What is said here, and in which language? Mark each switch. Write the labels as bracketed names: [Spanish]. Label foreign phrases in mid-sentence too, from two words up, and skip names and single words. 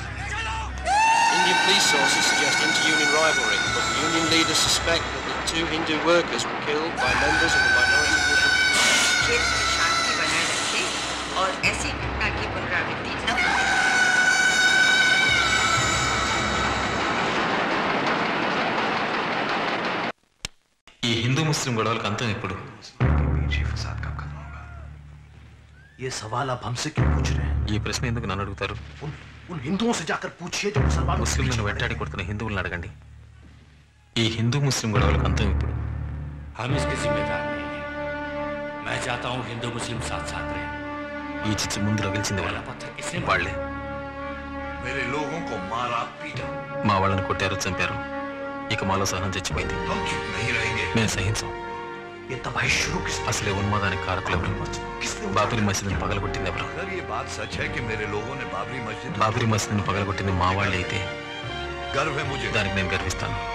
[English] Indian police sources suggest inter-union rivalry, but the union leaders suspect that the 2 Hindu workers were killed by members of the minority Muslim community. [Hindi] क्षेत्र में शांति बनाए रखे और ऐसी घटना की पुनरावृत्ति न हो। [Telugu] ఈ హిందూ ముస్లిం గొడవలకు అంతం ఎప్పుడు? [Hindi] ये सवाल आप हमसे क्यों पूछ रहे हैं? [Telugu] ఈ ప్రశ్న ఎందుకు నన్ను అడుగుతారు? [Hindi] उन हिंदुओं से जाकर पूछिए जो मुसलमानों के [Telugu] ముస్లింలను వెంటాడి కొడుతున్న హిందువులను అడగండి. ఈ హిందూ ముస్లిం గొడవలకు అంతం ఎప్పుడు? [Hindi] हम इसके जिम्मेदार नहीं हैं। मैं चाहता हूँ हिंदू मुस्लिम साथ साथ रहें। [Telugu] ఈ చిచ్చు ముందు రగిల్చింది వాళ్ళే. [Hindi] मेरे लोगों को मारा पीटा। [Telugu] మా వాళ్ళని కొట్టారు, చంపారు. ఇక మాలో సహనం చచ్చిపోయింది. మేము సహించాం. అసలే ఉన్మాదానికి కారకులు ఎవరు? బాబరీ మసీదుని పగలగొట్టింది ఎవరు? బాబరీ మసీదుని పగలగొట్టింది మా వాళ్ళే అయితే దానికి నేను గర్విస్తాను.